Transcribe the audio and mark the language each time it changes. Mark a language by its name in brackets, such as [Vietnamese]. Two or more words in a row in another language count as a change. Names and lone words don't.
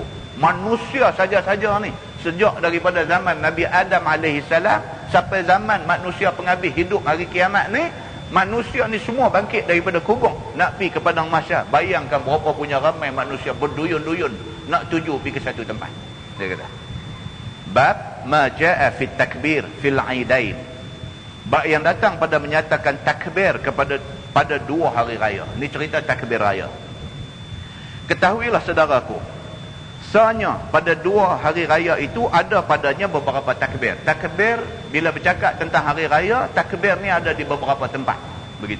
[Malay] Manusia saja-saja ni, sejak daripada zaman Nabi Adam [Arabic] alaihi salam [Malay] sampai zaman manusia penghabis hidup hari kiamat ni, manusia ni semua bangkit daripada kubur nak pergi ke padang mahsyar. Bayangkan berapa punya ramai manusia berduyun-duyun nak tuju pergi ke satu tempat. Dia kata [Arabic] bab ma jaa fit takbir fil aidain, [Malay] bab yang datang pada menyatakan takbir pada 2 hari raya. Ini cerita takbir raya. Ketahuilah saudaraku, sanya pada 2 hari raya itu ada padanya beberapa takbir. Takbir bila bercakap tentang hari raya, takbir ni ada di beberapa tempat, begitu.